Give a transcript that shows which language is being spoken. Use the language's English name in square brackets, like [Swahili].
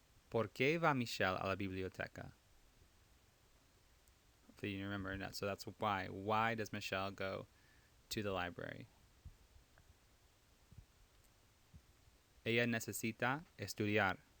[Spanish] ¿Por qué va Michelle a la biblioteca? [English] Hopefully you remember that. So that's why. Why does Michelle go to the library? [Spanish] Ella necesita estudiar.